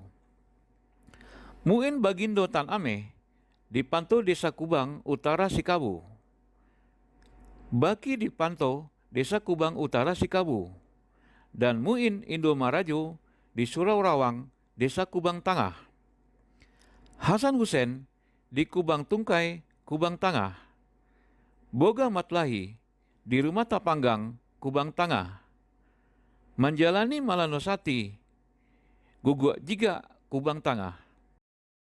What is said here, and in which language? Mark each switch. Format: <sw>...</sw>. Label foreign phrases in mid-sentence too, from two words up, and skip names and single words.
<id>Muin Bagindo Tan Ameh di Panto, Desa Kubang, Utara Sikabu. Baki di Panto, Desa Kubang, Utara Sikabu. Dan Muin Indo Marajo di Surau Rawang, Desa Kubang Tengah. Hasan Hussein di Kubang Tungkai, Kubang Tengah. Boga Matlahi di Rumah Tapanggang, Kubang Tengah. Manjalani Malanosati, Guguk Jiga, Kubang Tengah.</id>